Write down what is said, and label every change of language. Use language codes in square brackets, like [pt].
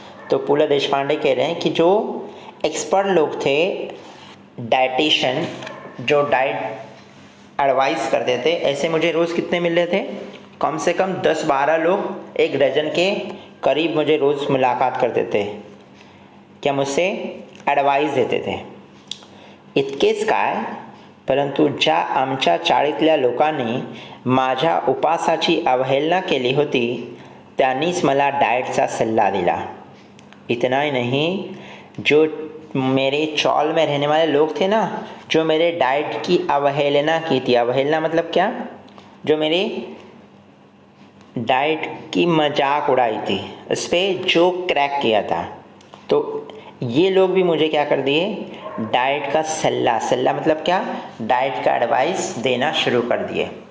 [hi] तो पूला देशपांडे कह रहे हैं कि जो एक्सपर्ट लोग थे, डाइटिशियन, जो डाइट एडवाइस करते थे, ऐसे मुझे रोज़ कितने मिल रहे थे, कम से कम 10-12 लोग 1 डज़न के करीब मुझे रोज़ मुलाकात करते थे, क्या मुझसे ॲडवाईस देते थे। [mr] इतकेच काय, परंतु ज्या आमच्या चाळीतल्या लोकांनी माझ्या उपासाची अवहेलना केली होती, त्यांनीच मला डाएटचा सल्ला दिला। [hi] इतना ही नहीं, जो मेरे चौल में रहने वाले लोग थे ना, जो मेरे डाइट की अवहेलना की थी, अवहेलना मतलब क्या, जो मेरे डाइट की मजाक उड़ाई थी, उस पर जो क्रैक किया था, तो ये लोग भी मुझे क्या कर दिए, डाइट का सल्ला मतलब क्या, डाइट का एडवाइस देना शुरू कर दिए।